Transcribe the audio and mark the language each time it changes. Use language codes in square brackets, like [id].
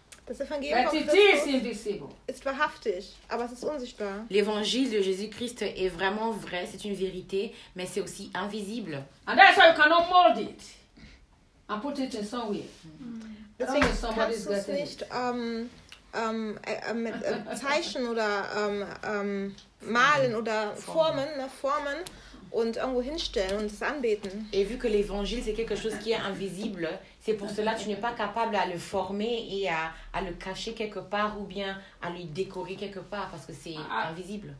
[de] Das Evangelium ist wahrhaftig, aber es ist unsichtbar. [fr] L'évangile de Jésus-Christ est vraiment vrai, c'est une vérité, mais c'est aussi invisible. [en] And that's why you cannot mold it and put it in somewhere. [de] Formen und irgendwo hinstellen und es anbeten. [fr] Et vu que l'évangile c'est quelque chose qui est invisible, c'est pour cela que tu n'es pas capable à le former et à le cacher quelque part ou bien à le décorer quelque part parce que c'est invisible.